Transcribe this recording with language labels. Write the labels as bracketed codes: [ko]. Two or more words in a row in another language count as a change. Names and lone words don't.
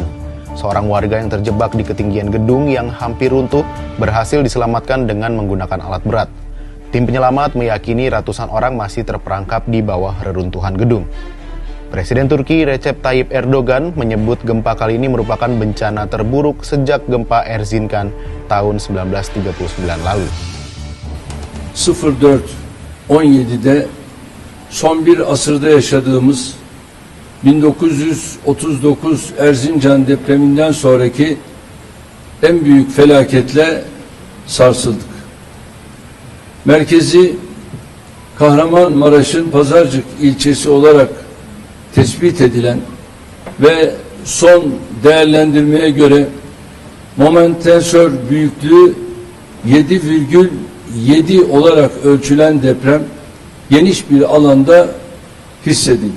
[id] Seorang warga yang terjebak di ketinggian gedung yang hampir runtuh berhasil diselamatkan dengan menggunakan alat berat. Tim penyelamat meyakini ratusan orang masih terperangkap di bawah reruntuhan gedung. Presiden Turki Recep Tayyip Erdogan menyebut gempa kali ini merupakan bencana terburuk sejak gempa Erzincan tahun 1939 lalu. [tr] 04-17'de son bir asırda yaşadığımız 1939 Erzincan depreminden sonraki en büyük felaketle sarsıldık. Merkezi Kahramanmaraş'ın Pazarcık ilçesi olarak tespit edilen ve son değerlendirmeye göre momentensör büyüklüğü 7,7 olarak ölçülen deprem geniş bir alanda hissedildi.